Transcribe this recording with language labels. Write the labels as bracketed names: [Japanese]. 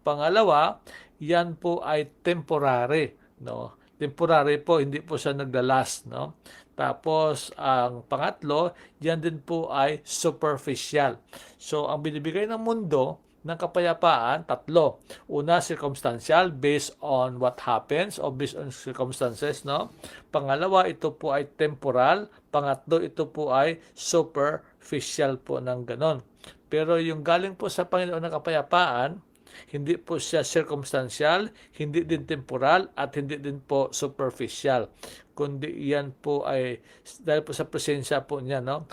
[Filipino] Pangalawa, yan po ay temporary, no? Temporary po, hindi po siya naglalast, no? Tapos, ang pangatlo, yan din po ay superficial. So, ang binibigay ng mundo ng kapayapaan, tatlo. [English] Una, circumstantial, based on what happens or based on circumstances, no? [Filipino] Pangalawa, ito po ay temporal. Pangatlo, ito po ay superficial po ng ganon. Pero yung galing po sa Panginoon ng kapayapaan, hindi po siya circumstantial, hindi din temporal, at hindi din po superficial. Kundi yan po ay dahil po sa presensya po niya, no?